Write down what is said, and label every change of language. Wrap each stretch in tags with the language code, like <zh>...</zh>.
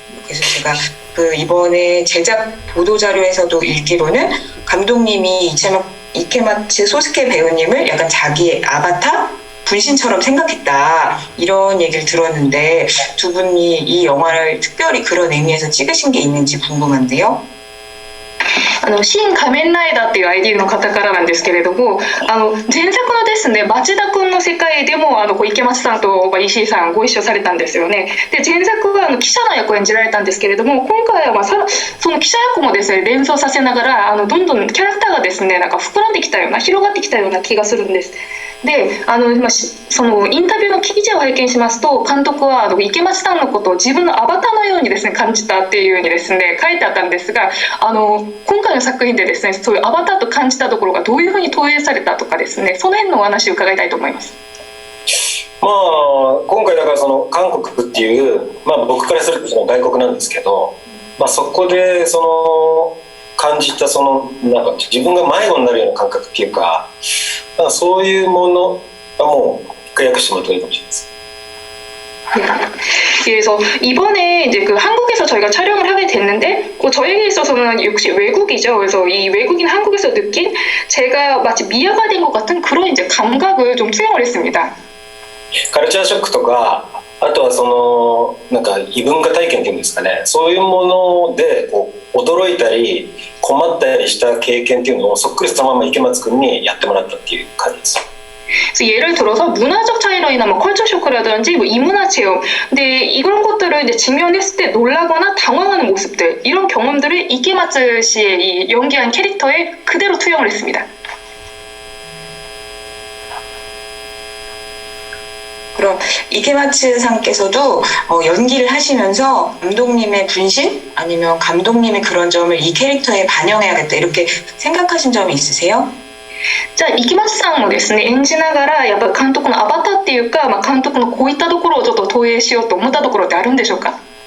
<ko>그래서 제가 그 이번에 제작 보도자료에서도 읽기로는 감독님이 이케마츠 소스케 배우님을 약간 자기의 아바타? 분신처럼 생각했다 이런 얘기를 들었는데 두 분이 이 영화를 특별히 그런 의미에서 찍으신 게 있는지 궁금한데요.</ko> <ja>新仮面ライダーっていう ID の方からなんですけれども、前作のですね、町田くんの世界でも池松さんと石井さんご一緒されたんですよね。で、前作は記者の役を演じられたんですけれども、今回はその記者役もですね、連想させながらどんどんキャラクターがですね、なんか膨らんできたような、広がってきたような気がするんです。で、そのインタビューの記事を拝見しますと、監督は池松さんのことを自分のアバターのようにですね感じたっていうようにですね書いてあったんですが、今回の作品でですね、そういうアバターと感じたところがどういうふうに投影されたとかですね、その辺のお話を伺いたいと思います。今回だからその韓国っていう、僕からするとその外国なんですけど、そこでその感じたそのなんか自分が迷子になるような感覚っていうか、そういうものがもう一回訳してもらったらいいかもしれないです。</ja> <ko>그래서 이번에 이제 그 한국에서 저희가 촬영을 하게 됐는데 저에게 있어서는 역시 외국이죠. 그래서 이 외국인 한국에서 느낀 제가 마치 미아가 된 것 같은 그런 이제 감각을 좀 투영을 했습니다.</ko> <ja>カルチャーショックとか、あとはそのなんか異文化体験っていうんですかね、そういうものでこう驚いたり困ったりした経験っていうのをそっくりそのまま池松くんにやってもらったっていう感じです。</ja> <ko>그래서 예를 들어서 문화적 차이로 인한 컬처 쇼크라든지 이문화 체험, 근데 이런 것들을 이제 직면했을 때 놀라거나 당황하는 모습들, 이런 경험들을 이케마츠 씨의 이 연기한 캐릭터에 그대로 투영을 했습니다. 그럼 이케마츠 상께서도 연기를 하시면서 감독님의 분신 아니면 감독님의 그런 점을 이 캐릭터에 반영해야겠다 이렇게 생각하신 점이 있으세요?</ko> <ja>じゃあ池松さんもですね演じながらやっぱ監督のアバターっていうか、監督のこういったところをちょっと投影しようと思ったところってあるんでしょうか？</ja>